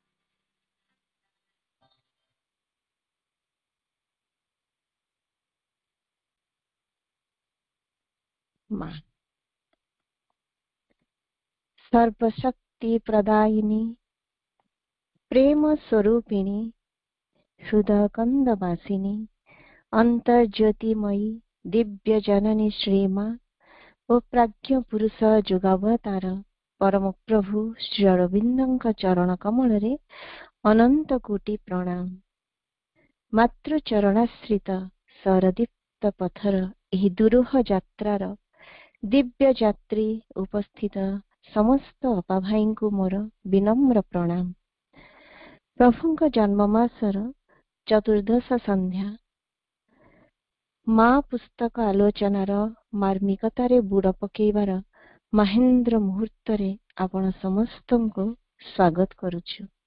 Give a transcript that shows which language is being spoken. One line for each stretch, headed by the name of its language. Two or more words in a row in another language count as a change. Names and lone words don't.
Odia: ସର୍ବଶକ୍ତି ପ୍ରଦାୟିନୀ ପ୍ରେମ ସ୍ୱରୂପିଣୀ ହୃଦୟକନ୍ଦବାସିନୀ ଅନ୍ତର୍ଜ୍ୟୋତିମୟୀ ଦିବ୍ୟ ଜନନୀ ଶ୍ରୀମା ଓ ପ୍ରାଜ୍ଞ ପୁରୁଷ ଯୁଗାବତାର ପରମ ପ୍ରଭୁ ଶ୍ରୀ ଅରବିନ୍ଦଙ୍କ ଚରଣ କମଳ ରେ ଅନନ୍ତ କୋଟି ପ୍ରଣାମ। ମାତ୍ର ଚରଣାଶ୍ରିତ ସରଦୀପ୍ତ ପଥର ଏହି ଦୁରୂହ ଯାତ୍ରାର ଦିବ୍ୟ ଯାତ୍ରୀ ଉପସ୍ଥିତ ସମସ୍ତ ଅପା ଭାଇ କୁ ମୋର ବିନମ୍ର ପ୍ରଣାମ। ପ୍ରଭୁଙ୍କ ଜନ୍ମମାସର ଚତୁର୍ଦ୍ଦଶ ସନ୍ଧ୍ୟା ମାଁ ପୁସ୍ତକ ଆଲୋଚନାର ମାର୍ମିକତାରେ ବୁଡ଼ ପକେଇବାର ମାହେନ୍ଦ୍ର ମୁହୂର୍ତ୍ତ ରେ ଆପଣ ସମସ୍ତଙ୍କୁ ସ୍ୱାଗତ କରୁଛୁ।